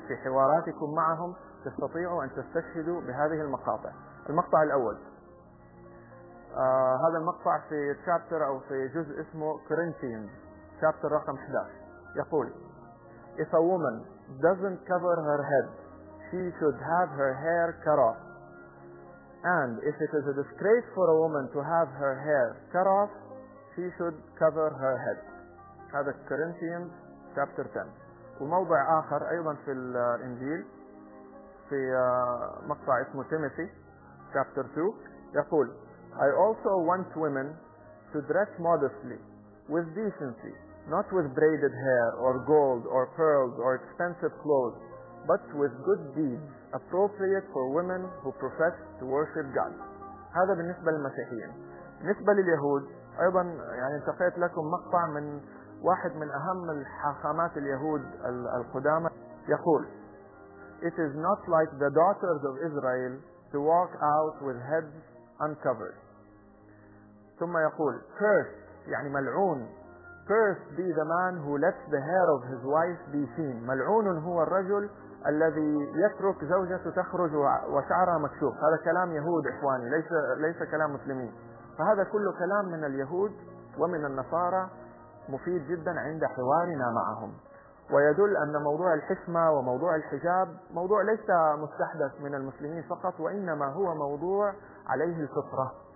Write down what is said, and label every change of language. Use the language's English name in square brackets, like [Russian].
[Arabic] في حواراتكم معهم تستطيعوا أن تستشهدوا بهذه المقاطع. المقطع الأول، هذا المقطع في تشابتر أو في جزء اسمه كورنثيين تشابتر رقم 11، يقول: [English] If a woman doesn't cover her head, she should have her hair cut off. And if it is a disgrace for a woman to have her hair cut off, she should cover her head. [Arabic] هذا [English] Corinthians chapter 10. [Arabic] وموضع آخر أيضا في الإنجيل في مقطع اسمه Timothy chapter 2 يقول: [English] I also want women to dress modestly, with decency, not with braided hair or gold or pearls or expensive clothes, but with good deeds. Appropriate for women who profess to worship God. [Arabic] هذا بالنسبة للمسيحيين. بالنسبة لليهود أيضا، يعني انتقيت لكم مقطع من واحد من أهم الحاخامات اليهود القدامى، يقول: [English] It is not like the daughters of Israel to walk out with heads uncovered. [Arabic] ثم يقول: Cursed, يعني ملعون. [English] Cursed be the man who lets the hair of his wife be seen. [Arabic] ملعون هو الرجل الذي يترك زوجته تخرج وشعرها مكشوف. هذا كلام يهود إخواني، ليس كلام مسلمين. فهذا كله كلام من اليهود ومن النصارى، مفيد جدا عند حوارنا معهم، ويدل أن موضوع الحشمة وموضوع الحجاب موضوع ليس مستحدث من المسلمين فقط، وإنما هو موضوع عليه الفطرة.